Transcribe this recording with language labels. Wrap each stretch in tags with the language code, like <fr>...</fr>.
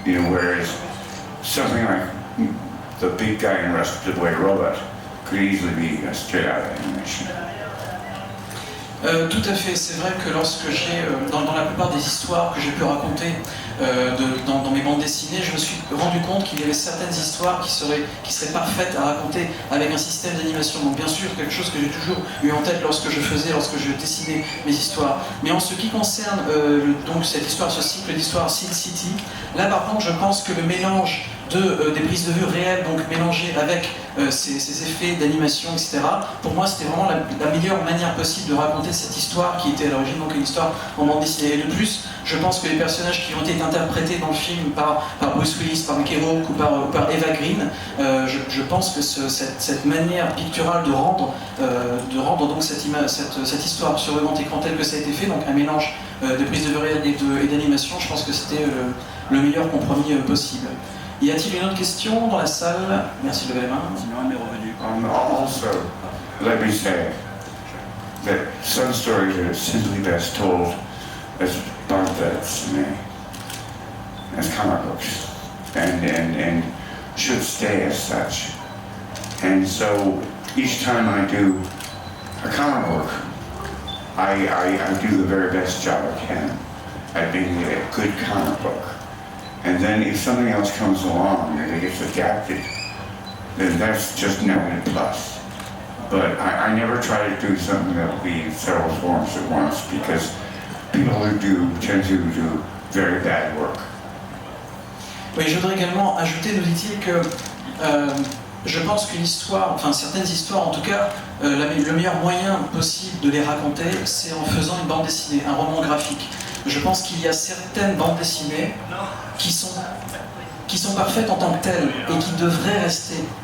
<en>Whereas something like the big guy in Rescue Boy Robot could easily be straight out of animation.</en> <fr>Tout à fait, c'est vrai que lorsque j'ai, dans la plupart des histoires que j'ai pu raconter dans mes bandes dessinées, je me suis rendu compte qu'il y avait certaines histoires qui seraient parfaites à raconter avec un système d'animation. Donc bien sûr, quelque chose que j'ai toujours eu en tête lorsque je dessinais mes histoires. Mais en ce qui concerne donc cette histoire, ce cycle d'histoire Sin City, là par contre je pense que le mélange des prises de vue réelles, donc mélangées avec ces effets d'animation, etc. Pour moi, c'était vraiment la meilleure manière possible de raconter cette histoire qui était à l'origine donc une histoire en bande dessinée. Et de plus, je pense que les personnages qui ont été interprétés dans le film par Bruce Willis, par Mickey Rourke ou par Eva Green, je pense que cette manière picturale de rendre donc cette histoire sur le grand écran tel que ça a été fait, donc un mélange de prises de vue réelles et d'animation, je pense que c'était le meilleur compromis possible. Y a-t-il une autre question dans la salle? Merci de lever la main. Sinon, elle est revenue.</fr> <en>Also, let me say that some stories are simply best told as pamphlets, as comic books, and should stay as such. And so each time I do a comic book, I do the very best job I can at making it a good comic book. And then if something else comes along and it gets adapted, then that's just now a plus. But I never try to do something that will be in several forms at once, because people who tend to do very bad work.</en> <fr>Oui, je voudrais également ajouter, nous dit-il, que je pense qu'une histoire, enfin certaines histoires en tout cas, le meilleur moyen possible de les raconter, c'est en faisant une bande dessinée, un roman graphique. Je pense qu'il y a certaines bandes dessinées qui sont parfaites en tant que telles et qui devraient rester</fr>